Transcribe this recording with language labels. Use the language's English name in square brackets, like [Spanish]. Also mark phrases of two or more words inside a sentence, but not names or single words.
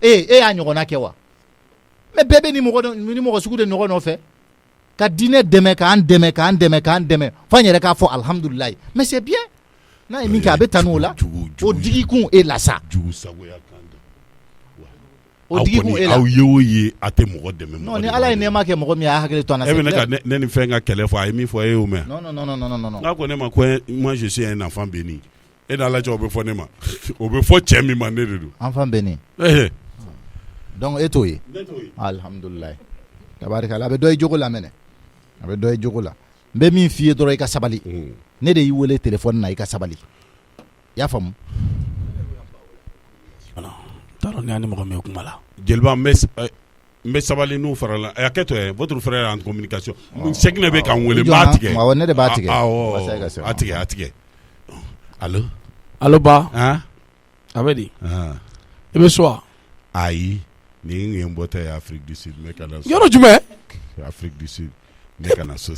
[Bambara] e y'a ɲɔgɔnna kɛ wa mais bɛɛ bɛ ni mɔgɔ sugu de ɲɔgɔn nɔfɛ ka diinɛ dɛmɛ k'an dɛmɛ f'an yɛrɛ k'a fɔ alhamdulilayi [French] mais c'est bien [Bambara] n'a ye min kɛ a bɛ tanu o la o digikun e la sa jugu sagoya kan o digikun e la aw ye o ye a tɛ mɔgɔ dɛmɛ non ni Ala ye nɛɛma kɛ mɔgɔ min a hakili to an na e bɛ ne ka ne ni fɛn ka kɛlɛ fɔ a ye min fɔ e y'o mɛn non n'a ko ne ma ko [French] moi je suis un enfant béni [Bambara] e ni Ala cɛ o bɛ fɔ ne ma o bɛ fɔ cɛ min ma ne de don [French] enfant béni [Bambara] donc e t'o ye alhamdulilayi tabarikala a bɛ dɔ i jogo la mɛnɛ a bɛ dɔ i jogo la n bɛ min f'i ye dɔrɔn i ka sabali ne de y'i wele téléphone na i ka sabali i y'a faamu t'a ni mɔgɔ min kuma la jeliba n bɛ sabali n'u farala a kɛ to ye [French] votre frère en communication [Bambara] Seginɛ bɛ k'an wele n b'a tigɛ awɔ ne de b'a tigɛ a tigɛ allo ba a bɛ di i bɛ so wa ayi nin ye n bɔtɔ ye Afrique du Sud n bɛ ka na so yɔrɔ jumɛn Afrique du Sud n bɛ ka na so